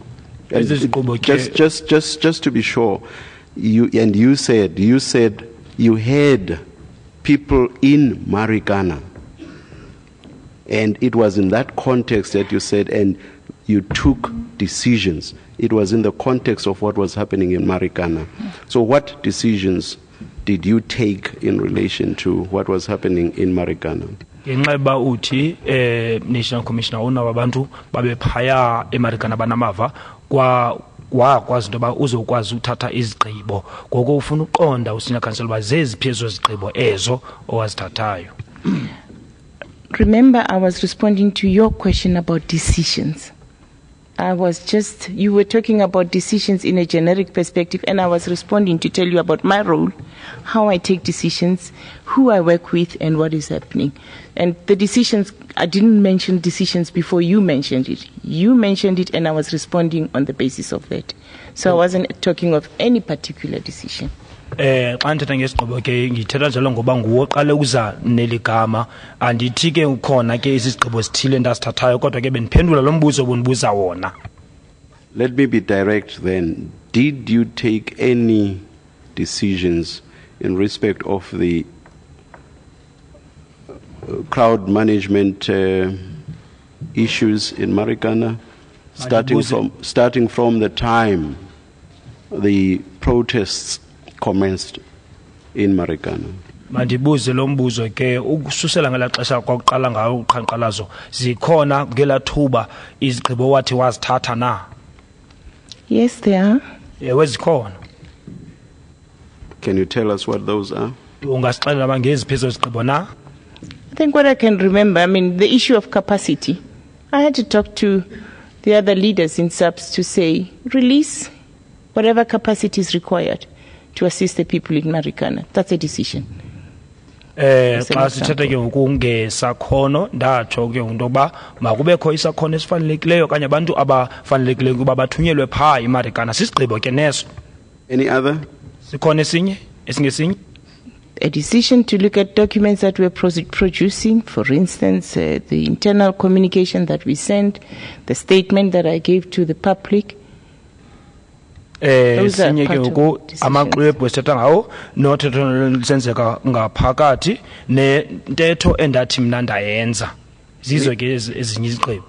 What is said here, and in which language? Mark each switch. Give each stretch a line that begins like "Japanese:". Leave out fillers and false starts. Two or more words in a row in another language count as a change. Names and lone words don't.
English: Just to be sure, you said you had people in Marikana, and it was in that context that you said, and you took decisions. It was in the context of what was happening in Marikana. So what decisions did you take in relation to what was happening in Marikana?
Xhosa: Ngenxa uthi National Commissioner una wabantu babe phaya eMarikana banamava wakwazi into yoba uzokwazi uthatha izigqibo ngoko ufuna uqonda
English: usenior counsel
Xhosa: uba zeziphi ezo zigqibo ezo owazithathayo.
English: Remember, I was responding to your question about decisions. You were talking about decisions in a generic perspective, and I was responding to tell you about my role, how I take decisions, who I work with, and what is happening. And the decisions, I didn't mention decisions before you mentioned it. You mentioned it, and I was responding on the basis of that. So I wasn't talking of any particular decision.
Xhosa: Xa ndithetha ngesigqibo ke ngithetha njalo ngoba nguwo oqale ukuza neli gama andithi ke ukhona ke izigqibo zithile ndazithathayo kodwa ke bendiphendula lo mbuzo obundibuza wona.
English: Let me be direct then. Did you take any decisions in respect of the crowd management issues in Marikana, starting from the time the protests commenced in Marikana?
Xhosa: Mandibuze lo mbuzo ke ukususela ngela xesha kwakuqala ngayo uqhankqalazo zikhona ngela thuba izigqibo wathi wazithatha na?
English: Yes, there are.
Xhosa: Ewe zikhona.
English: Can you tell us what those are?
Xhosa: Ungasixelela ba ngeziphi ezo zigqibo na?
English: I think what I can remember, the issue of capacity. I had to talk to the other leaders in SAPS to say, release whatever capacity is required to assist the people in Marikana. That's a decision.
Xhosa: Xa sithetha ke ngokungesakhono ndatsho ke ngoba makubekho isakhono esifanelekileyo okanye abantu abafanelekileyo kuba bathunyelwe phaa iMarikana sisigqibo ke neso.
English: Any other?
Xhosa: Sikhona esinye esingesinye?
English: A decision to look at documents that we're producing, for instance, the internal communication that we sent, the statement that I gave to the public. Those are
Xhosa: Sinye ke
English: part of
Xhosa: ngoku
English: decisions.
Xhosa: amaxwebhu esithetha ngawo nothetho lisenzeka ngaphakathi nentetho endathi mna ndayenza zizo ke ezinye izigqibo.